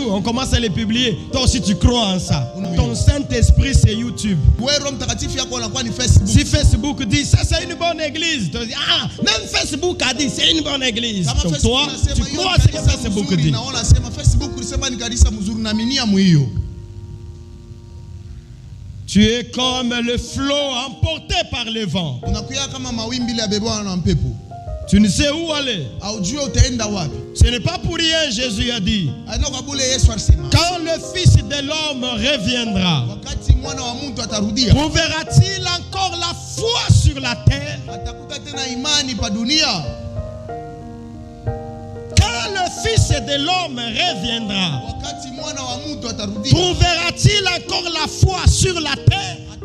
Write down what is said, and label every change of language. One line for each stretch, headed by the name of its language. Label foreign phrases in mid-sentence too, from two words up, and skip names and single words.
French: On commence à les publier. Toi aussi tu crois en ça. Ton Saint-Esprit c'est YouTube. Si Facebook dit ça c'est une bonne église, tu dis, ah, même Facebook a dit c'est une bonne église. Donc toi, tu crois ce que Facebook dit.
Swahili: kusema ni kanisa mzuri naaminia mwiyo.
French: Tu es comme le flot emporté par le vent.
Swahili: Unakuya kama mawimbi ya bebwa na mpepo.
French: Tu ne sais où aller.
Swahili: Haujui utaenda wapi.
French: Ce n'est pas pour rien, Jésus a dit. Quand le Fils de l'homme reviendra, trouvera-t-il encore la foi sur la terre? Quand le Fils de l'homme reviendra, trouvera-t-il encore la foi sur la terre?